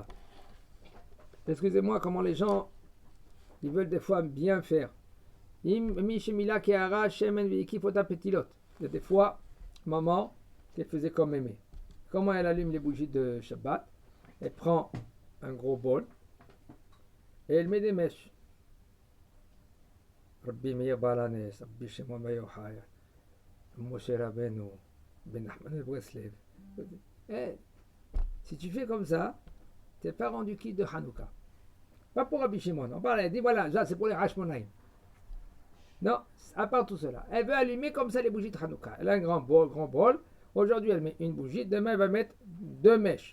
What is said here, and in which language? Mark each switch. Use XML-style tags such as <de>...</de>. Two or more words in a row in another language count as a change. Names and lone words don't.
<fr>Excusez-moi comment les gens, ils veulent des fois bien faire. Il y a des fois, maman, elle faisait comme Mémé. Comment elle allume les bougies de Shabbat? Elle prend un gros bol et elle met des mèches. Rabbi Meir Balanes, Rabbi Shimon Bar Yochai, Moshe Rabbeinu, Ben Nachman el-Breslev. Si tu fais comme ça, tu n'es pas rendu quitte de Hanouka. Pas pour Rabbi Shimon. On parle, elle dit voilà, ça c'est pour les Hashmonaïm. Non, à part tout cela. Elle veut allumer comme ça les bougies de Hanouka. Elle a un grand bol. Aujourd'hui, elle met une bougie. Demain, elle va mettre 2 mèches.</fr>